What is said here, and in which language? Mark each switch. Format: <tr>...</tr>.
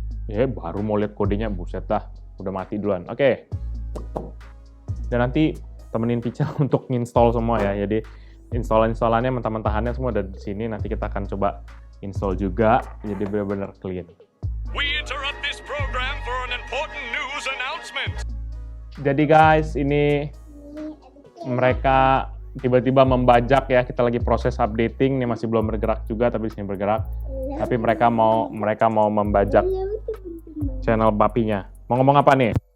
<id>Ya, baru mau lihat kodenya, buset dah, udah mati duluan. Oke. Dan nanti temenin Pichel untuk install semua ya. Jadi install-installannya, mentah-mentahannya semua ada di sini. Nanti kita akan coba install juga, jadi benar-benar clean.</id> <en>We interrupt this program for an important news announcement.</en> <id>Jadi guys, ini mereka tiba-tiba membajak ya. Kita lagi proses updating, ini masih belum bergerak juga, tapi di sini bergerak. Tapi mereka mau membajak channel papinya. Mau ngomong apa nih?</id>